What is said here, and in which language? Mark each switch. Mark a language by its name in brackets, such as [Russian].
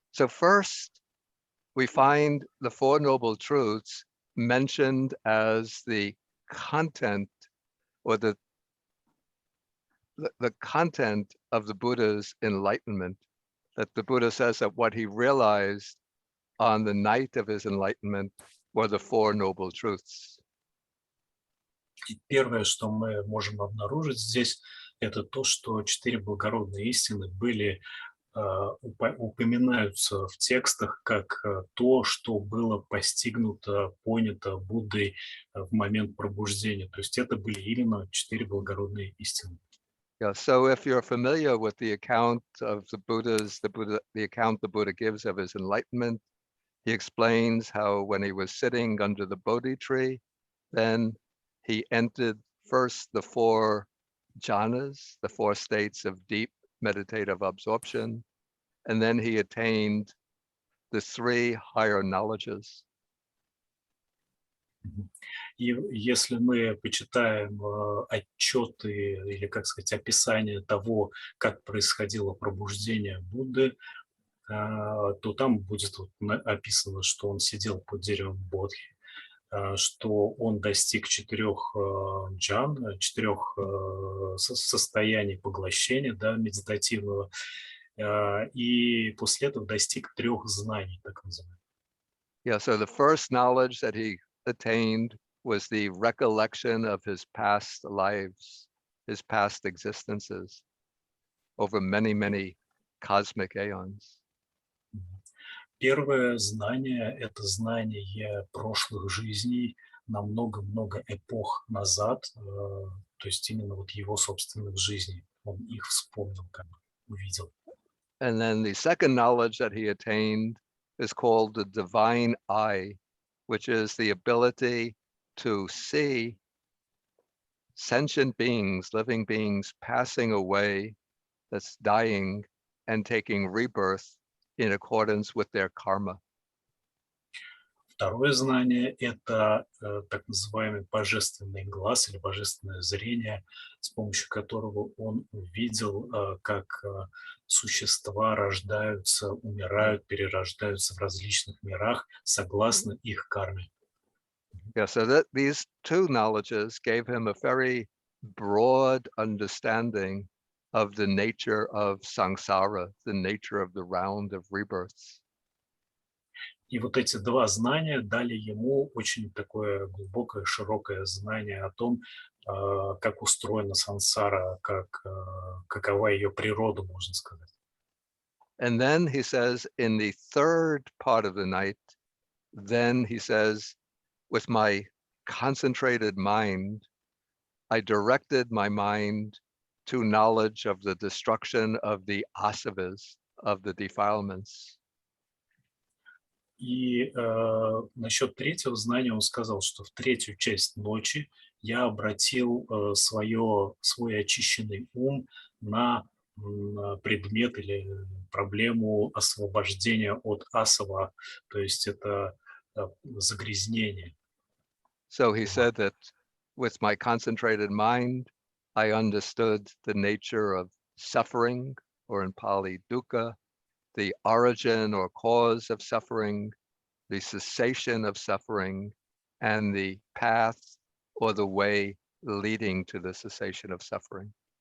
[English] So first, we find the Four Noble Truths mentioned as the content or the content of the Buddha's enlightenment, that the Buddha says that what he realized on the night of his enlightenment were the Four Noble Truths. [Russian] И первое, что мы можем обнаружить здесь, это то, что четыре благородные истины были упоминаются в текстах как то, что было постигнуто, понято Буддой в момент пробуждения. То есть это были именно четыре благородные истины. [English] Yeah, so if you're familiar with the account of the account the Buddha gives of his enlightenment, he explains how when he was sitting under the Bodhi tree, then he entered first the four jhanas, the four states of deep meditative absorption, and then he attained the three higher knowledges. [Russian] И если мы почитаем отчеты или, как сказать, описание того, как происходило пробуждение Будды, то там будет описано, что он сидел под деревом Бодхи, что он достиг четырех джан, четырех состояний поглощения, да, медитативного, и после этого достиг трех знаний, так называемых. [English] Yeah, so the first knowledge that he attained was the recollection of his past lives, his past existences over many, many cosmic aeons. [Russian] Первое знание – это знание прошлых жизней на много-много эпох назад, то есть именно вот его собственных жизней. Он их вспомнил, как бы увидел. [English] And then the second knowledge that he attained is called the divine eye, which is the ability to see sentient beings, living beings passing away, that's dying and taking rebirth in accordance with their karma. [Russian] Второе знание – это так называемый божественный глаз или божественное зрение, с помощью которого он увидел, как существа рождаются, умирают, перерождаются в различных мирах согласно их карме. [English] Yeah, so that these two knowledges gave him a very broad understanding of the nature of samsara, the nature of the round of rebirths. [Russian] И вот эти два знания дали ему очень такое глубокое, широкое знание о том, как устроена сансара, какова ее природа, можно сказать. [English] And then he says, in the third part of the night, then he says, with my concentrated mind, I directed my mind to knowledge of the destruction of the asavas, of the defilements. [Russian] И насчет третьего знания он сказал, что в третью часть ночи я обратил свой очищенный ум на предмет или проблему освобождения от асава, то есть это загрязнение. [English] So he said that with my concentrated mind, I understood the nature of suffering, or in Pali, dukkha, the origin or cause of suffering, the cessation of suffering, and the path or the way leading to the cessation of suffering.